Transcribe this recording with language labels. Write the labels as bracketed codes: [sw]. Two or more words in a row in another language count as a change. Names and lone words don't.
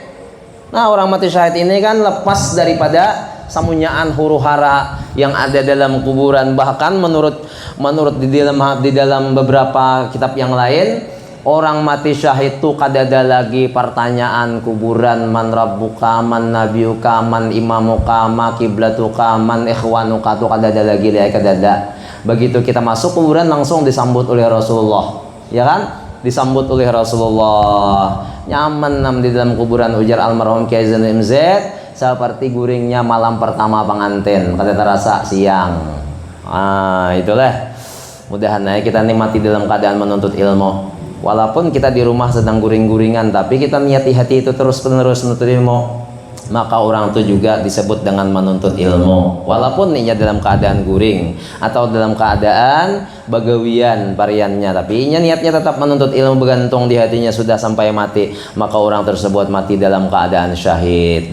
[bjn] Nah orang mati syahid ini kan lepas daripada samunyaan huru hara yang ada dalam kuburan. Bahkan menurut di dalam beberapa kitab yang lain, orang mati syahid itu kadada lagi pertanyaan kuburan, [ar] من ربك، من نبيك، من إمامك، ما قبلتك، من إخوانك, [bjn] itu kadada lagi lihat kadada. Begitu kita masuk kuburan langsung disambut oleh Rasulullah, ya kan? Disambut oleh Rasulullah. Nyaman nam di dalam kuburan, ujar almarhum Kiai Zainul MZ, seperti guringnya malam pertama pengantin, kada terasa siang. Itulah. Mudahan kita nikmati dalam keadaan menuntut ilmu. Walaupun kita di rumah sedang guring-guringan, tapi kita niati hati itu terus-menerus menuntut ilmu, maka orang itu juga disebut dengan menuntut ilmu. Walaupun niatnya dalam keadaan guring atau dalam keadaan bagawian variannya, tapi niatnya tetap menuntut ilmu, bergantung di hatinya sudah sampai mati, maka orang tersebut mati dalam keadaan syahid.